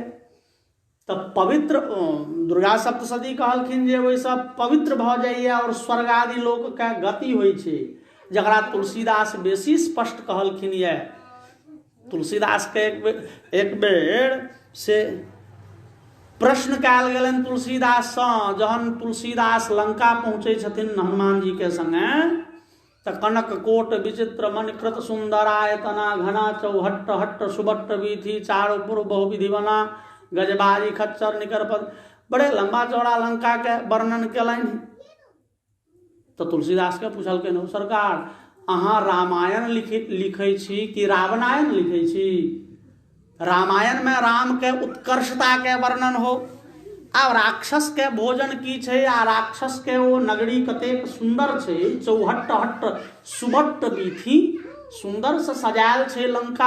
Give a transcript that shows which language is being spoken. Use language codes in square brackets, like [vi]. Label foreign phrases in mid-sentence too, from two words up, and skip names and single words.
[mai] तो पवित्र दुर्गा सप्तशती कहलखिन जे ओहि सब पवित्र भ जाइए और स्वर्ग आदि लोक के गति होइ छै, जकरा तुलसीदास बेसी स्पष्ट कहलखिन ये। तुलसीदास के एक बेर से प्रश्न कयल गेलनि तुलसीदास सँ, जहन तुलसीदास लंका पहुँचे छथिन हनुमान जी के संगे, त [awa] कनक कोट विचित्र मणिकृत सुंदरायतना, घना चौहट्ट हट्ट सुबट्ट वीथि, चारु पुर बहुविधि बना, गजबाजी खच्चर निकर पद, [mai] बड़े लंबा चौड़ा लंका के वर्णन केलनि। तो तुलसीदास के पूछलखिन सरकार अहाँ रामायण लिखै छी कि रावणायण लिखै छी? रामायण में राम के उत्कर्षता के वर्णन हो, आ राक्षस के भोजन की छै, आ राक्षस के वो नगरी कतेक सुंदर छै, [awa] चौहट्ट हट्ट सुबट्ट बीथी, [mai] सुंदर से सजायल छै लंका।